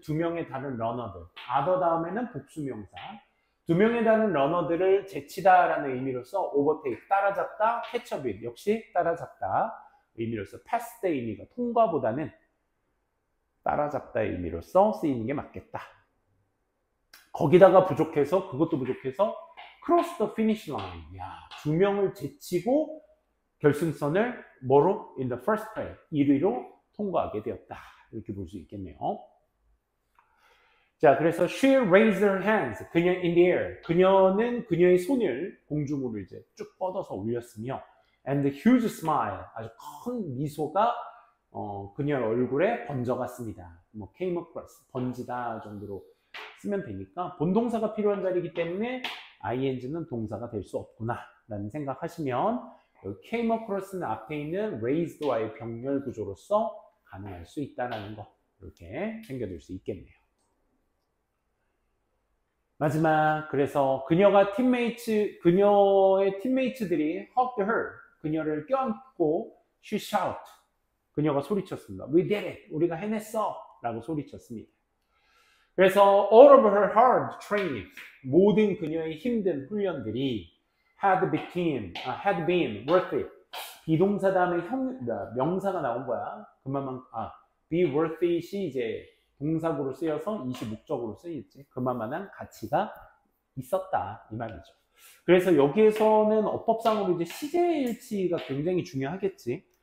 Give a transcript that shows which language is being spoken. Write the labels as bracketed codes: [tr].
[ko] 두 명의 다른 러너들. other 다음에는 복수명사. 두 명의 다른 러너들을 제치다라는 의미로서 overtake, 따라잡다, [en] catch up with, [ko] 역시 따라잡다 의미로서 pass 의 의미가 통과보다는 따라잡다의 의미로서 쓰이는 게 맞겠다. 거기다가 부족해서, 그것도 부족해서 [en] cross the finish line. [ko] 야, 두 명을 제치고 결승선을 뭐로? [en] in the first place, [ko] 1위로 통과하게 되었다. 이렇게 볼 수 있겠네요. 자, 그래서 [en] she raised her hands. [ko] 그녀 [en] in the air. [ko] 그녀는 그녀의 손을 공중으로 이제 쭉 뻗어서 올렸으며 [en] and a huge smile. [ko] 아주 큰 미소가 그녀의 얼굴에 번져갔습니다. 뭐 came across, 번지다 정도로 쓰면 되니까 본동사가 필요한 자리이기 때문에 ing는 동사가 될 수 없구나 라는 생각하시면 여기 came across는 앞에 있는 raised와의 병렬 구조로서 가능할 수 있다는 거 이렇게 챙겨둘 수 있겠네요. 마지막, 그래서 그녀의 팀메이츠들이 [en] hugged her, [ko] 그녀를 껴안고 [en] she shout, [ko] 그녀가 소리쳤습니다. [en] We did it, [ko] 우리가 해냈어 라고 소리쳤습니다. 그래서 [en] all of her hard training, [ko] 모든 그녀의 힘든 훈련들이 [en] had been worth it. [ko] 비동사 다음에 명사가 나온 거야. 그만만, be worth it이 이제 동사구로 쓰여서 이시 목적으로 쓰였지. 그만한 가치가 있었다. 이 말이죠. 그래서 여기에서는 어법상으로 이제 시제일치가 굉장히 중요하겠지.